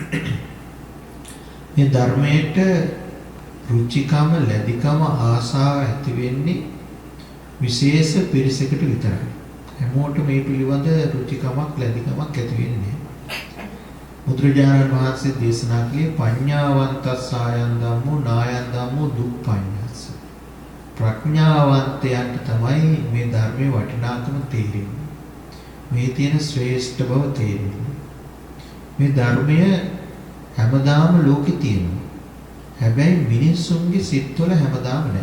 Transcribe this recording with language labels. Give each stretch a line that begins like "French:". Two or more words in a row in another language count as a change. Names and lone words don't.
Sinhala: මේ ධර්මයට රුචිකම, ලැබිකම, ආසාව ඇති වෙන්නේ විශේෂ පිරිසකට විතරයි. හැමෝටම මේ පිළිබඳ රුචිකමක්, ලැබිකමක් ඇති වෙන්නේ නැහැ. බුදුරජාණන් වහන්සේ දේශනා කළේ
Pali: පඤ්ඤාවන්තස්සායන් ධම්මෝ නායන් ධම්මෝ දුප්පඤ්ඤස්ස.
Sinhala: ප්‍රඥාවන්තයන්ට තමයි මේ ධර්මයේ වටිනාකම තේරෙන්නේ. මේ තියෙන ශ්‍රේෂ්ඨ බව තේරෙන්නේ. මේ ධර්මය හැමදාම ලෝකේ තියෙනවා. හැබැයි මිනිස්සුන්ගේ සිත්වල හැමදාම නැහැ.